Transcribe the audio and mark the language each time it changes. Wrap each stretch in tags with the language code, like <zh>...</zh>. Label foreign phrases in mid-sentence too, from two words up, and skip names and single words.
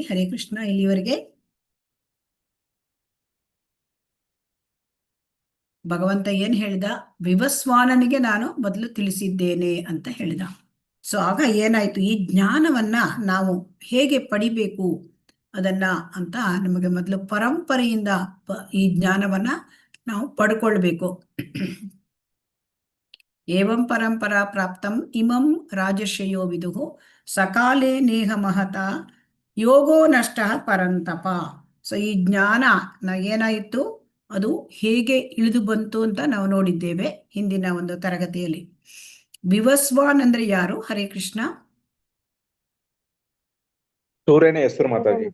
<sa>ಹರೇ ಕೃಷ್ಣ.</sa> <kn>ಇಲ್ಲಿವರೆಗೆ ಭಗವಂತ ಏನ್ ಹೇಳಿದ? ವಿವಸ್ವಾನನಿಗೆ ನಾನು ಮೊದಲು ತಿಳಿಸಿದ್ದೇನೆ ಅಂತ ಹೇಳಿದ. ಸೊ ಆಗ ಏನಾಯ್ತು, ಈ ಜ್ಞಾನವನ್ನ ನಾವು ಹೇಗೆ ಪಡಿಬೇಕು ಅದನ್ನ ಅಂತ ನಮಗೆ ಮೊದಲು ಪರಂಪರೆಯಿಂದ ಈ ಜ್ಞಾನವನ್ನ ನಾವು ಪಡ್ಕೊಳ್ಬೇಕು.</kn> <sa>ಏವಂ ಪರಂಪರಾ ಪ್ರಾಪ್ತಂ ಇಮಂ ರಾಜರ್ಷಯೋ ವಿದುಹು ಸಕಾಲೇ ನೇಹ ಮಹತ ಯೋಗೋ ನಷ್ಟ ಪರಂತಪ.</sa> <kn>ಸೊ ಈ ಜ್ಞಾನ ಏನಾಯಿತು, ಅದು ಹೇಗೆ ಇಳಿದು ಬಂತು ಅಂತ ನಾವು ನೋಡಿದ್ದೇವೆ ಹಿಂದಿನ ಒಂದು ತರಗತಿಯಲ್ಲಿ. ವಿವಸ್ವಾನ್ ಅಂದ್ರೆ ಯಾರು?</kn> <sa>ಹರೇ ಕೃಷ್ಣ.</sa> <kn>ಸೂರ್ಯನ ಹೆಸರು ಮಾತಾಜಿ.</kn>